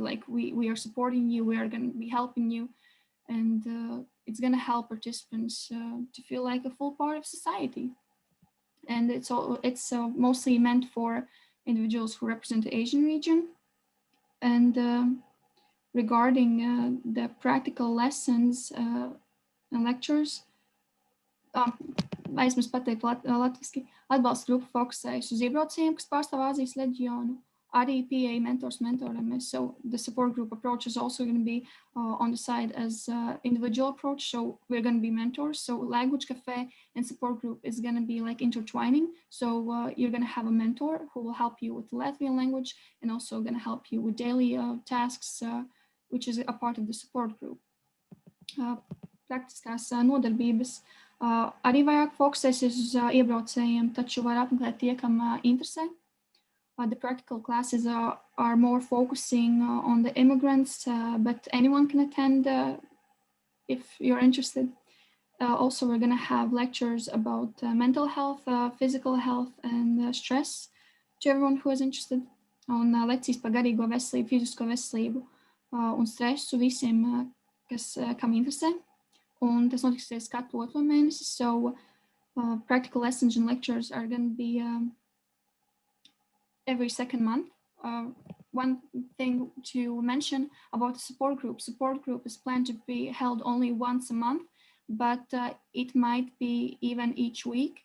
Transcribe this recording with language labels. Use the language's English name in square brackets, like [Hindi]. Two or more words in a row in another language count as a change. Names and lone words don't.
[English] Like we are supporting you, we are going to be helping you, and it's going to help participants to feel like a full part of society. And it's mostly meant for individuals who represent the Asian region. And regarding the practical lessons and lectures, [Latvian] aizmirsu pateikt latviski, atbalsta grupa fokusējas uz iebraucējiem, kas pārstāv Āzijas reģionu, arī pieeja mentors mentoram. [English] So the support group approach is also going to be on the side as individual approach. So we're going to be mentors. So language cafe and support group is going to be like intertwining. So you're going to have a mentor who will help you with the Latvian language and also going to help you with daily tasks, which is a part of the support group. [Latvian] Praktiskās nodarbības arī vairāk fokusēsies uz iebraucējiem, taču var apmeklēt tie, kam interesē. [English] The practical classes are more focusing on the immigrants, but anyone can attend if you're interested. Also, we're going to have lectures about mental health, physical health, and stress to everyone who is interested. [Latvian] Un lekcijas par garīgo veselību, fizisko veselību un stresu visiem, kam interesē. Un tas notiksies katru 2. mēnesi. [English] So practical lessons and lectures are going to be every 2nd month. One thing to mention about the support group is planned to be held only once a month, but it might be even each week.